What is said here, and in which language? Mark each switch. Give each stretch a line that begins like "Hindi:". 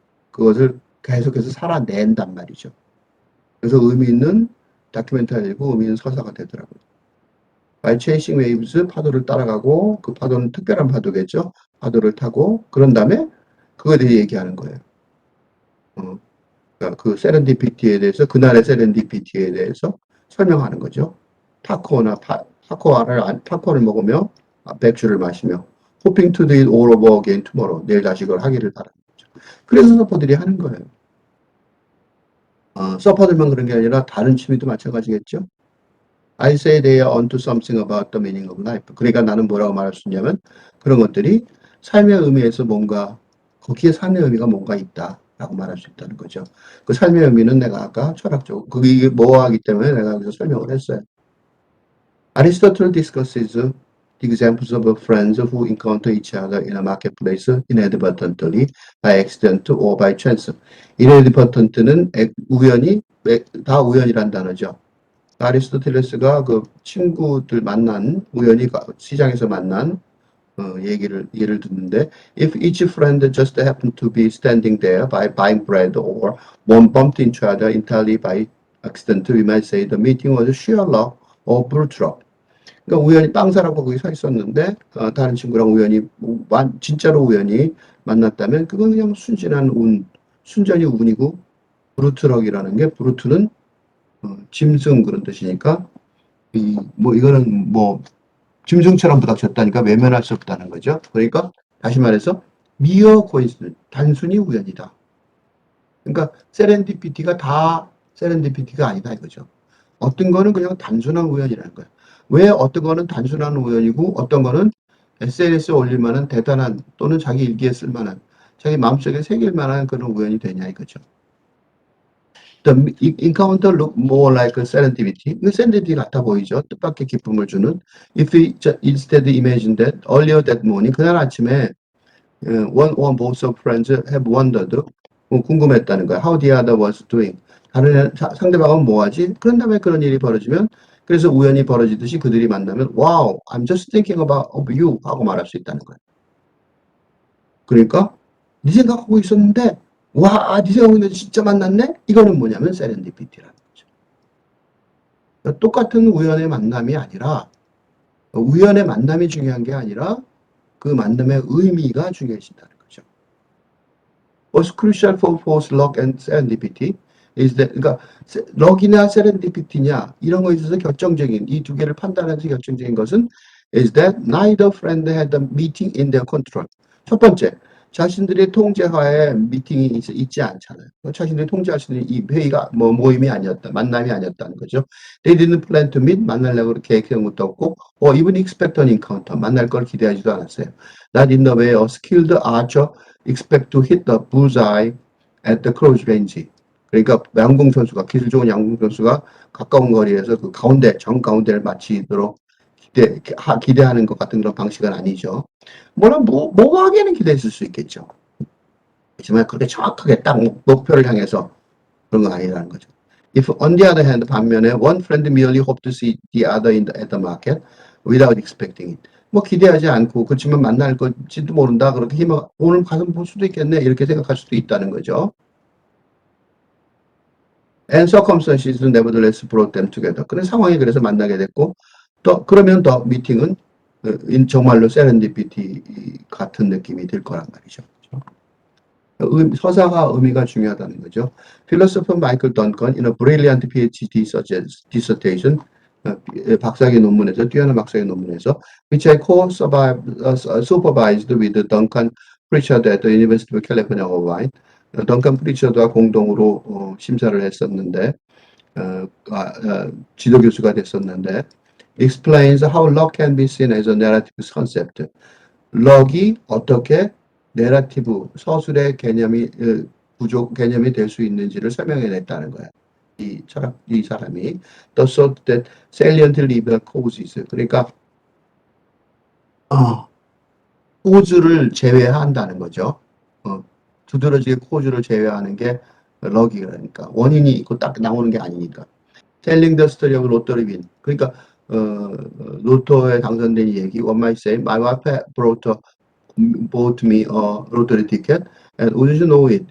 Korean: 그것을 계속해서 살아낸단 말이죠. 그래서 의미 있는 다큐멘터리고 의미 있는 서사가 되더라고요.
English: By chasing waves,
Korean: 파도를 따라가고 그 파도는 특별한 파도겠죠. 파도를 타고 그런 다음에 그거에 대해 얘기하는 거예요. 그러니까 그 세렌디피티에 대해서 그날의 세렌디피티에 대해서 설명하는 거죠. 타코를 먹으며 맥주를 마시며
English: hoping to do it all over again tomorrow.
Korean: 내일 다시 그걸 하기를 바라는 거죠. 그래서 서퍼들이 하는 거예요. 서퍼들만 그런 게 아니라 다른 취미도 마찬가지겠죠.
English: I say they are onto something about the meaning of life.
Korean: 그러니까 나는 뭐라고 말할 수 있냐면 그런 것들이 삶의 의미에서 뭔가 거기에 삶의 의미가 뭔가 있다라고 말할 수 있다는 거죠. 그 삶의 의미는 내가 아까 철학적 그게 뭐하기 때문에 내가 여기서 설명을 했어요.
English: Aristotle discusses the examples of friends who encounter each other in a marketplace inadvertently, by accident or by chance.
Korean: inadvertent는 우연히, 다 우연이란 단어죠. 아리스토텔레스가 그 친구들 만난 우연히 시장에서 만난 예를 듣는데
English: if each friend just happened to be standing there by buying bread or one bumped into other entirely by accident, we might say the meeting was sheer luck or brute luck.
Korean: 그러니까 우연히 빵 사라고 거기 서 있었는데 다른 친구랑 우연히 진짜로 우연히 만났다면 그건 그냥 순진한 순전히 운이고 브루트럭이라는 게 브루트는 짐승 그런 뜻이니까 이거는 짐승처럼 부닥쳤다니까 외면할 수 없다는 거죠. 그러니까 다시 말해서 미어 코인시던스 단순히 우연이다. 그러니까 세렌디피티가 다 세렌디피티가 아니다 이거죠. 어떤 거는 그냥 단순한 우연이라는 거예요. 왜 어떤 거는 단순한 우연이고 어떤 거는 SNS에 올릴 만한 대단한 또는 자기 일기에 쓸 만한 자기 마음속에 새길 만한 그런 우연이 되냐 이거죠.
English: The encounter look more like a serendipity.
Korean: serendipity 같아 보이죠. 뜻밖의 기쁨을 주는.
English: If we instead imagine that earlier that morning,
Korean: 그날 아침에
English: one or both of friends have wondered,
Korean: 궁금했다는 거야.
English: How the other was doing.
Korean: 다른 상대방은 뭐하지? 그런 다음에 그런 일이 벌어지면 그래서 우연히 벌어지듯이 그들이 만나면
English: Wow, I'm just thinking about you
Korean: 하고 말할 수 있다는 거야. 그러니까 네 생각하고 있었는데 와, 네 생각하고 있는데 진짜 만났네? 이거는 뭐냐면 세렌디피티라는 거죠. 그러니까 똑같은 우연의 만남이 아니라 우연의 만남이 중요한 게 아니라 그 만남의 의미가 중요해진다는 거죠.
English: What's crucial for both luck and serendipity? is that
Korean: 그러니까 럭이냐 세렌디피티냐 이런 거에 있어서 결정적인 이 두 개를 판단하면서 결정적인 것은
English: is that neither friend had a meeting in their control.
Korean: 첫 번째, 자신들의 통제하에 미팅이 있지 않잖아요. 자신들이 통제할 수 있는 이 회의가 모임이 아니었다, 만남이 아니었다는 거죠.
English: They didn't plan to meet,
Korean: 만나려고 계획한 것도 없고,
English: or even expect an encounter,
Korean: 만날 걸 기대하지도 않았어요.
English: Not in the way a skilled archer expect to hit the bullseye at the close range.
Korean: 그러니까 양궁 선수가 기술 좋은 양궁 선수가 가까운 거리에서 그 가운데 정 가운데를 맞히도록 기대하는 것 같은 그런 방식은 아니죠. 물론 모호하게는 기대했을 수 있겠죠. 하지만 그렇게 정확하게 딱 목표를 향해서 그런 건 아니라는 거죠.
English: If on the other hand
Korean: 반면에
English: one friend merely hoped to see the other at the market without expecting it.
Korean: 뭐 기대하지 않고 그렇지만 만날 것지도 모른다. 그렇게 희망 오늘 가서 볼 수도 있겠네. 이렇게 생각할 수도 있다는 거죠.
English: And circumstances nevertheless brought them together.
Korean: 그런 상황이 그래서 만나게 됐고 또 그러면 더 미팅은 정말로 세렌디피티 같은 느낌이 들 거란 말이죠. 서사가 의미가 중요하다는 거죠.
English: Philosopher Michael Duncan in a brilliant PhD dissertation
Korean: 박사학위 논문에서 뛰어난 박사학위 논문에서
English: which I co-supervised with Duncan Pritchard at the University of California, Irvine.
Korean: 던칸 프리처드와 공동으로 심사를 했었는데 지도 교수가 됐었는데
English: explains how luck can be seen as a narrative concept.
Korean: 럭이 어떻게 내러티브 서술의 개념이 개념이 될 수 있는지를 설명해냈다는 거야. 이 사람이
English: the sort that salient liberal causes
Korean: 그러니까 코즈를 제외한다는 거죠. 두드러지게 코즈를 제외하는 게 럭이라니까 원인이 있고 딱 나오는 게 아니니까.
English: Telling the story of lottery win.
Korean: 그러니까 로또에 당선된 얘기.
English: One might say, my wife bought me a lottery ticket, and wouldn't you know it?